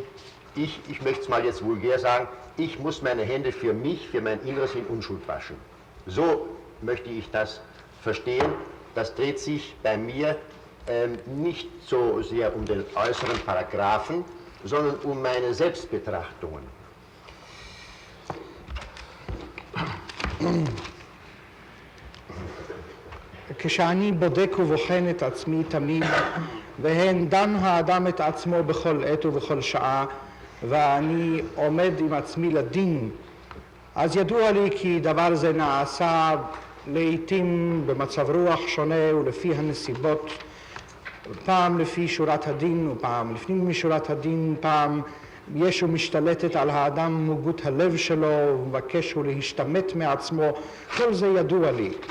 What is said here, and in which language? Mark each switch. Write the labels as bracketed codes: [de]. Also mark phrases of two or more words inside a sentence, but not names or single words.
[de] Ich möchte es mal jetzt vulgär sagen, ich muss meine Hände für mich, für mein Inneres in Unschuld waschen. So möchte ich das verstehen. Das dreht sich bei mir nicht so sehr um den äußeren Paragraphen, sondern um meine Selbstbetrachtungen. [he] כשאני בודק ובוחן את עצמי תמיד, והן דן האדם את עצמו בכל עת ובכל שעה, ואני עומד עם עצמי לדין, אז ידוע לי כי דבר זה נעשה לעתים במצב רוח שונה ולפי הנסיבות, פעם לפי שורת הדין ופעם לפנים משורת הדין, פעם ישו משתלטת על האדם מוגות הלב שלו ומבקש הוא להשתמט מעצמו, כל זה ידוע לי.